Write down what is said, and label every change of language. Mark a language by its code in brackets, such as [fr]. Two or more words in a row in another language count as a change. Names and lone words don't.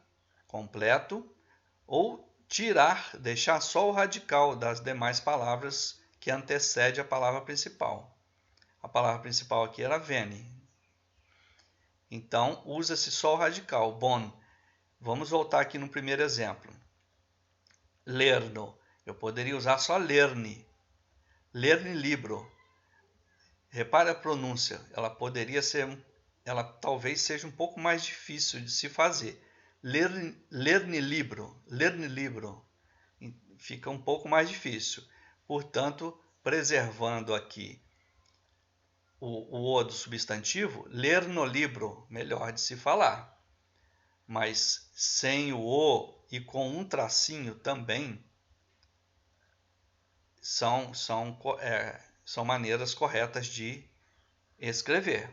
[pt] Completo, ou tirar, deixar só o radical das demais palavras que antecede a palavra principal. A palavra principal aqui era veni. Então, usa-se só o radical, bon. Vamos voltar aqui no primeiro exemplo. Lerno. Eu poderia usar só lerni. [eo] Lerni libro. [pt] Repare a pronúncia. Ela talvez seja um pouco mais difícil de se fazer. [eo] Lerni libro. [pt] Fica um pouco mais difícil. Portanto, preservando aqui o O do substantivo, ler no livro, melhor de se falar. Mas sem o O e com um tracinho também são maneiras corretas de escrever.